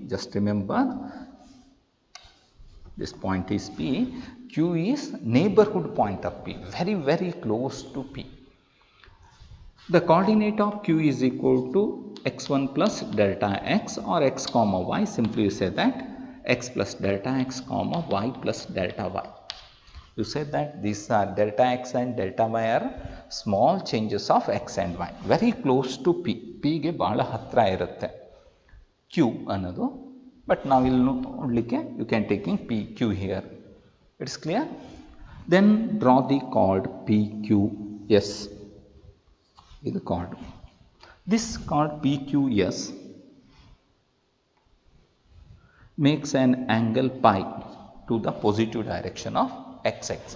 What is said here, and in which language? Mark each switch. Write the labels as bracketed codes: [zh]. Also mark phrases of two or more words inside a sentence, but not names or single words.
[en] Just remember this point is P. Q is neighborhood point of P. Very close to P. The coordinate of Q is equal to x1 plus delta x or x comma y. Simply you say that x plus delta x comma y plus delta y. You say that these are delta x and delta y are small changes of x and y. Very close to P. [kn] P ಗೆ ಬಹಳ ಹತ್ರ ಇರುತ್ತೆ Q ಅನ್ನೋದು. [en] But [kn] ನಾವು ಇಲ್ಲಿ ನೋಡಲಿಕ್ಕೆ [en] you can taking P Q here. It's clear? Then draw the chord PQS. [kn] ಇದು chord. [en] This chord PQS makes an angle pi to the positive direction of x-axis.